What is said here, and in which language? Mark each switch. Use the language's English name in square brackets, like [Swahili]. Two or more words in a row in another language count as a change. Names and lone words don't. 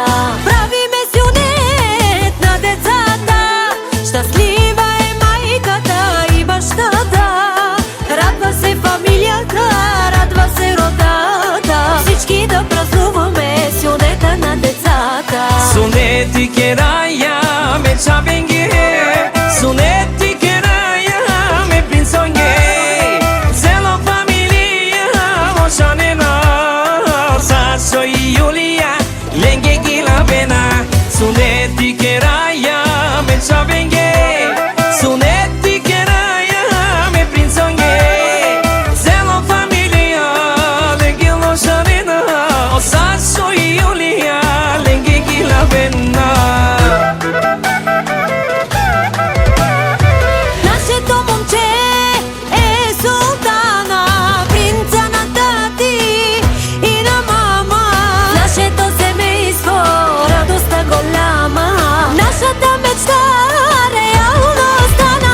[Bulgarian] Правиме сюнет на децата, щастлива е майката и бащата. Радва се фамилията, радва се родата, всички да празнуваме сюнета на децата. [Romany] Suneti keraya me chabenge, suneti keraya me pinsonge, zelo familia moshanena, saso y Julia lenge gila bena. Suneti keraya me chabenge, suneti keraya me pinsonge, zelo familia lenge moshanena, saso y Julia lenge gila bena. [Bulgarian] Нашето момче е султана, принца на тати и на мама. Нашето семейство радостта голяма, нашата мечта реално стана.